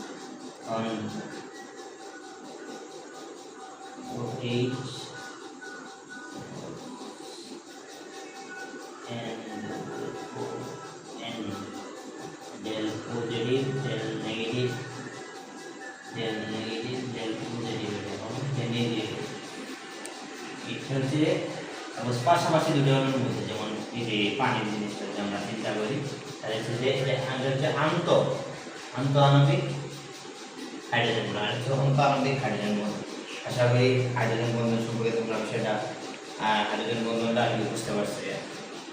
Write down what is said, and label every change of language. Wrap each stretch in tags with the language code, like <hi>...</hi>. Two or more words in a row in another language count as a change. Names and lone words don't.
<en>OH and del positive, del negative, del positive এবং del negative।</en> <bn>এটা হচ্ছে পাশাপাশি দুটো অণুর মধ্যে, যেমন এই যে পানির জিনিসটা যদি আমরা চিন্তা করি, তাহলে হচ্ছে যে এটা আন্তঃআণবিক</bn> <en>hydrogen bond,</en> <bn>আর হচ্ছে অন্তঃআণবিক</bn> <en>hydrogen bond.</en> <bn>আশা করি হাইড্রোজেন বন্ধন সম্পর্কে তোমরা বিষয়টা হাইড্রোজেন বন্ধনটা বুঝতে পারছো।</bn>